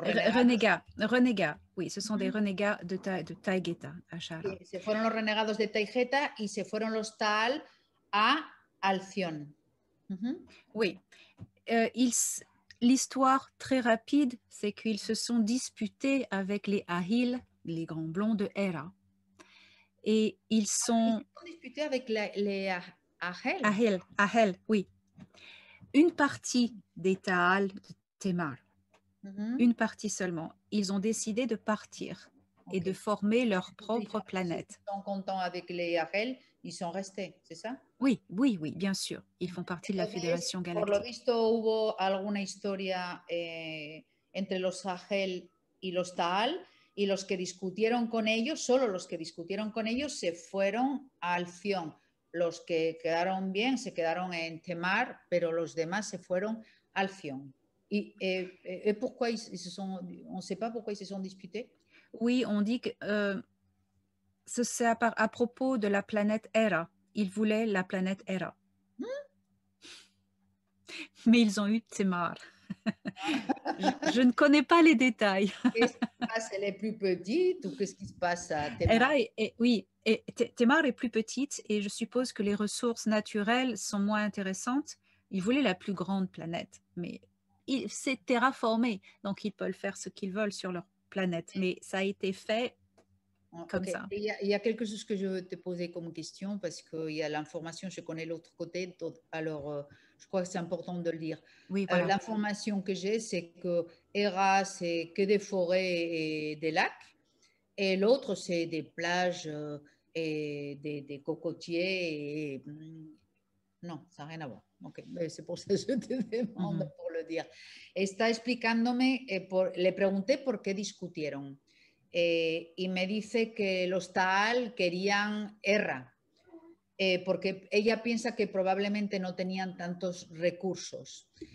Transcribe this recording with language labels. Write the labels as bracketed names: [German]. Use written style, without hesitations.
[French] Renégats, oui, ce sont des renégats de Taygeta, Ashara. [Spanish] Se fueron los renegados de Taygeta y se fueron los Taal a Alcyone. [French] Oui, l'histoire très rapide, c'est qu'ils se sont disputés avec les Ahil, les grands blonds de Héra. Et ils sont... Ils se sont disputés avec les Ahel. Ahel, oui. Une partie des Taal de Témar, une partie seulement, ils ont décidé de partir et de former leur propre planète. Ils sont contents avec les Ahel, ils sont restés, c'est ça? Oui, oui, oui, bien sûr. Ils font partie de la Fédération Galactique. [Spanish] Por lo visto, hubo alguna historia entre los Ahel y los Taal, y los que discutieron con ellos, solo los que discutieron con ellos, se fueron a Alcyone. Los que quedaron bien se quedaron en Temar, pero los demás se fueron a Alcyone. [French] Et pourquoi on ne sait pas pourquoi ils se sont disputés? Oui, on dit que c'est à propos de la planète Héra. Ils voulaient la planète Héra. Mais ils ont eu Témar. Je ne connais pas les détails. Qu'est-ce qui se passe? Elle est plus petite ou qu'est-ce qui se passe à Témar? Oui, Témar est plus petite et je suppose que les ressources naturelles sont moins intéressantes. Ils voulaient la plus grande planète, mais c'est terraformé, donc ils peuvent faire ce qu'ils veulent sur leur planète. Mais ça a été fait comme ça. Il y a quelque chose que je veux te poser comme question parce qu'il y a l'information, je connais l'autre côté, alors je crois que c'est important de le dire. Oui, voilà. L'information que j'ai, c'est que Héra, c'est que des forêts et des lacs, et l'autre, c'est des plages et des cocotiers. Non, ça n'a rien à voir. Okay. C'est pour ça que je te demande pour le dire. [Spanish] Está explicándome, le pregunté por qué discutieron. Y me dice que los Taal querían Erra, porque ella piensa que probablemente no tenían tantos recursos.